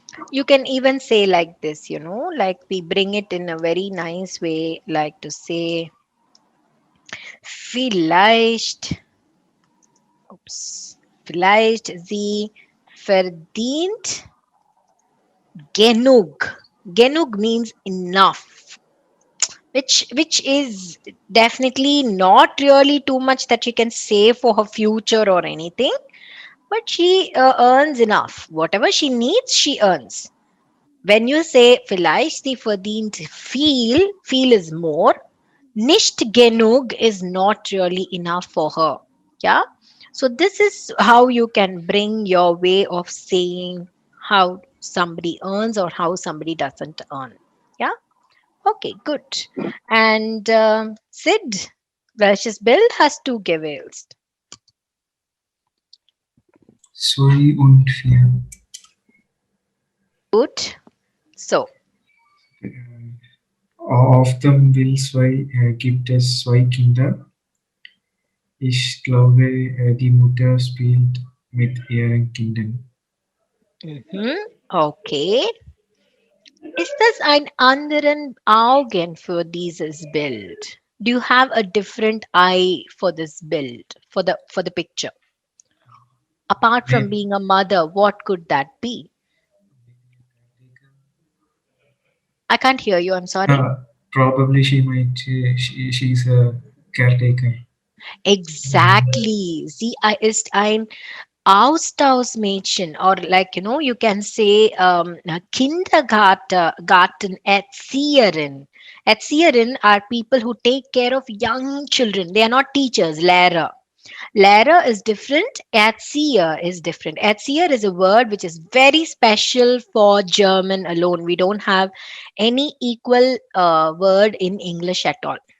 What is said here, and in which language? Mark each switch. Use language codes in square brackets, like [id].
[en] You can even say like this, like we bring it in a very nice way, like to say [de] vielleicht, vielleicht sie verdient genug. [en] Genug means enough, which is definitely not really too much that she can save for her future or anything, but she earns enough. Whatever she needs, she earns. When you say [de] vielleicht sie verdient viel [en] is more. [de] Nicht genug [en] is not really enough for her. Yeah. So this is how you can bring your way of saying how somebody earns or how somebody doesn't earn. Yeah. Okay, good. [de] And Sid, welches Bild hast du gewählt? 2 und 4. Gut. So, Auf dem Will 2 gibt es 2 Kinder. Ich glaube, die Mutter spielt mit ihren Kindern. okay. Ist das ein anderen Augen für dieses Bild? [en] Do you have a different eye for this build, for the picture? Apart from May- being a mother, what could that be? I can't hear you. I'm sorry. Probably she might, she's a caretaker. Exactly. [de] Sie ist ein Austauschmädchen, [en] or like you can say [de] Kindergarten Erzieherin. [en] Erzieherin are people who take care of young children. They are not teachers. Lehrer. Lehrer is different. Erzieher is different. Erzieher is a word which is very special for German alone. We don't have any equal word in English at all.